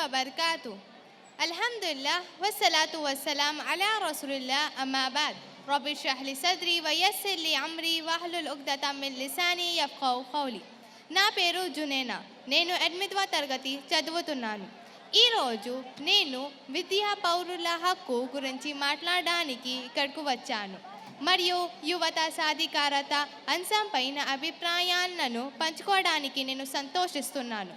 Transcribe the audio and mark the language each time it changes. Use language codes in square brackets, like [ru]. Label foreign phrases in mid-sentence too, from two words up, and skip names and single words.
[ar] وبركاته. الحمد لله والصلاة والسلام على رسول الله أما بعد. رب اشرح لي صدري ويسر لي أمري واحلل عقدة من لساني يفقهوا قولي. [te] నా పేరు జునేనా. నేను 8వ తరగతి చదువుతున్నాను. ఈరోజు నేను విద్యా పౌరుల హక్కు గురించి మాట్లాడడానికి ఇక్కడకు వచ్చాను మరియు యువత సాధికారత అంశంపైన అభిప్రాయాలను పంచుకోవడానికి నేను సంతోషిస్తున్నాను.